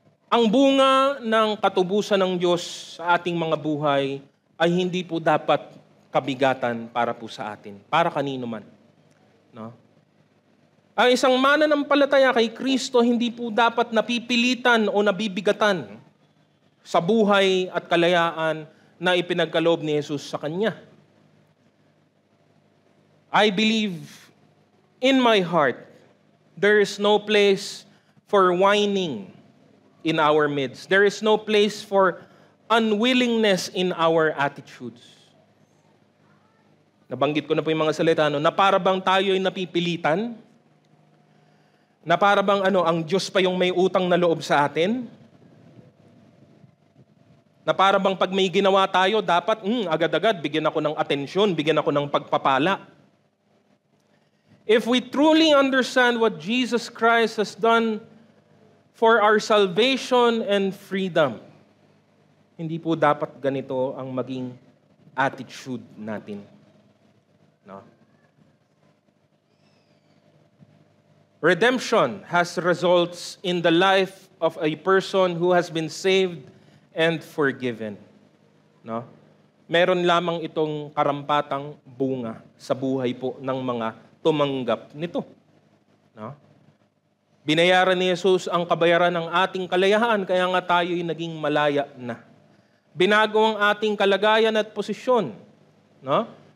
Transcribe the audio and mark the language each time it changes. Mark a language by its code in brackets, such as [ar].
[tl] Ang bunga ng katubusan ng Diyos sa ating mga buhay ay hindi po dapat kabigatan para po sa atin, para kanino man. No? Ang isang mananampalataya kay Kristo hindi po dapat napipilitan o nabibigatan sa buhay at kalayaan na ipinagkaloob ni Jesus sa kanya. [en] I believe in my heart, there is no place for whining in our midst. There is no place for unwillingness in our attitudes. [tl] Nabanggit ko na po yung mga salita, na para bang tayo ay napipilitan, na para bang ang Diyos pa yung may utang na loob sa atin, na para bang pag may ginawa tayo, dapat agad-agad bigyan ako ng atensyon, bigyan ako ng pagpapala. [en] If we truly understand what Jesus Christ has done for our salvation and freedom, [tl] hindi po dapat ganito ang maging attitude natin. [en] No? Redemption has results in the life of a person who has been saved and forgiven. No? [tl] Meron lamang itong karampatang bunga sa buhay po ng mga tumanggap nito. No? Binayaran ni Jesus ang kabayaran ng ating kalayahan, kaya nga tayo'y naging malaya na. Binago ang ating kalagayan at posisyon. No?